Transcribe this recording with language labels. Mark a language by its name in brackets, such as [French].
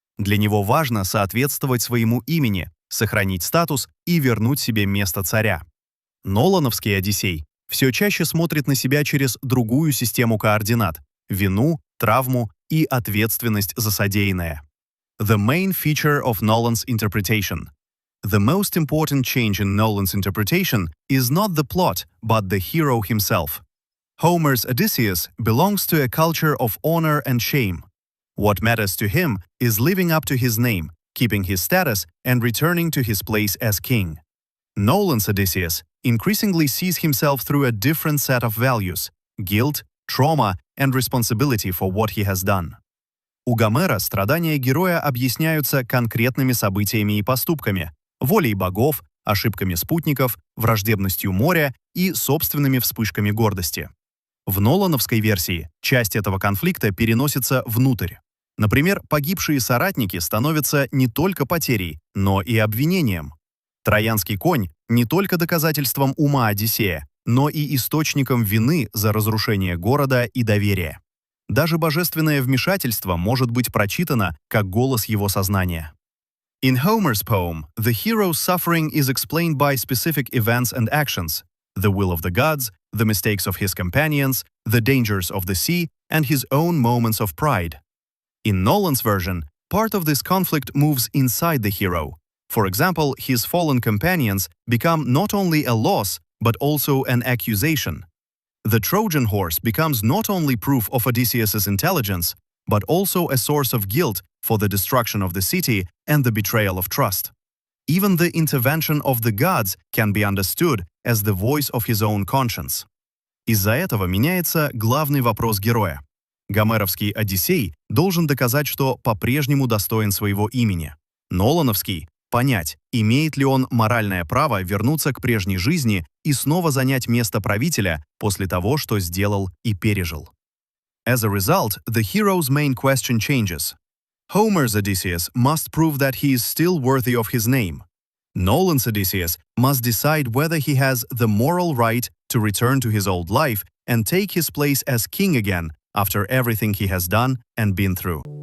[Russian] Для него важно соответствовать своему имени, сохранить статус и вернуть себе место царя. Нолановский Одиссей все чаще смотрит на себя через другую систему координат — вину, травму и ответственность за содеянное. [English] The main feature of Nolan's interpretation. The most important change in Nolan's interpretation is not the plot, but the hero himself. Homer's Odysseus belongs to a culture of honor and shame. What matters to him is living up to his name, keeping his status and returning to his place as king. Nolan's Odysseus increasingly sees himself through a different set of values – guilt, trauma, and responsibility for what he has done. [Russian] У Гомера страдания героя объясняются конкретными событиями и поступками, волей богов, ошибками спутников, враждебностью моря и собственными вспышками гордости. В нолановской версии часть этого конфликта переносится внутрь. Например, погибшие соратники становятся не только потерей, но и обвинением. Троянский конь не только доказательством ума Одиссея, но и источником вины за разрушение города и доверия. Даже божественное вмешательство может быть прочитано как голос его сознания. [English] In Homer's poem, the hero's suffering is explained by specific events and actions, the will of the gods, the mistakes of his companions, the dangers of the sea, and his own moments of pride. In Nolan's version, part of this conflict moves inside the hero. For example, his fallen companions become not only a loss, but also an accusation. The Trojan horse becomes not only proof of Odysseus's intelligence, but also a source of guilt for the destruction of the city and the betrayal of trust. Even the intervention of the gods can be understood as the voice of his own conscience. [Russian] Из-за этого меняется главный вопрос героя. Гомеровский Одиссей должен доказать, что по-прежнему достоин своего имени. Нолановский — понять, имеет ли он моральное право вернуться к прежней жизни и снова занять место правителя после того, что сделал и пережил. [English] As a result, the hero's main question changes. Homer's Odysseus must prove that he is still worthy of his name. Nolan's Odysseus must decide whether he has the moral right to return to his old life and take his place as king again after everything he has done and been through.